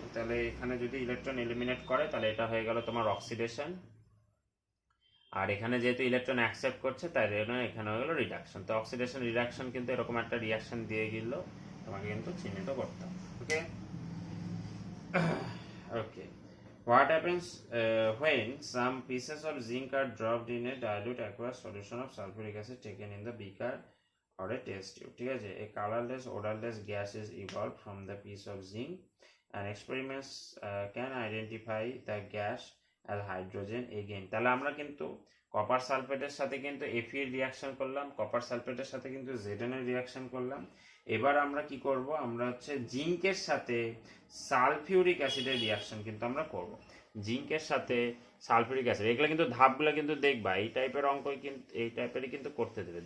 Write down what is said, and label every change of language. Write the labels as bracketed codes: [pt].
[bn] তাহলে এখানে যদি ইলেকট্রন এলিমিনেট করে তাহলে এটা হয়ে গেল তোমার অক্সিডেশন, আর এখানে যেহেতু ইলেকট্রন অ্যাকসেপ্ট করছে তাই জন্য এখানে হয়ে গেল রিডাকশন। তো অক্সিডেশন রিডাকশন কিন্তু এরকম একটা রিয়াকশন দিয়ে গেল, তোমাকে কিন্তু চিহ্নিত করতে হবে। [en] Okay okay, what happens when some pieces of zinc are dropped in a dilute aqueous solution of sulfuric acid taken in the beaker or a test tube? [bn] ঠিক আছে, [en] a colorless odorless gas is evolved from the piece of zinc, and experiments can identify the gas as hydrogen again. [bn] তাহলে আমরা কিন্তু copper সালফেটের সাথে কিন্তু Fe এর reaction করলাম, copper সালফেটের সাথে কিন্তু Zn এর রিয়াকশন করলাম। এবার আমরা কি করব, আমরা হচ্ছে জিঙ্কের সাথে সালফিউরিক অ্যাসিডের রিয়াকশন কিন্তু আমরা করব, জিঙ্কের সাথে সালফিউরিক অ্যাসিড। এগুলো কিন্তু ধাপগুলো কিন্তু দেখবা, এই টাইপের অঙ্কই কিন্তু এই টাইপেরই কিন্তু করতে দেবে।